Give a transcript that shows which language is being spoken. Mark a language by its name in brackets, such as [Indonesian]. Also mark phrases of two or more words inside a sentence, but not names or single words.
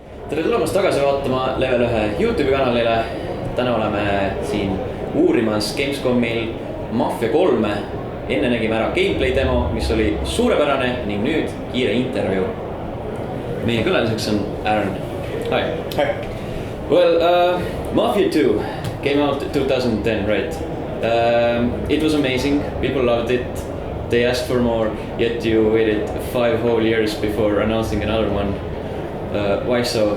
[Estonian] tere tulemast tagasi vaatama Level1 YouTube'i kanalile. Täna oleme siin uurimas Gamescomil MAFIA 3. Enne nägime ära gameplay demo, mis oli suurepärane ning nüüd kiire intervjuu. Meie külaliseks on Aron. Hi. [English] Hi. Well, MAFIA 2 came out 2010, right? It was amazing. People loved it. They asked for more, yet you waited 5 whole years before announcing another one. Why so?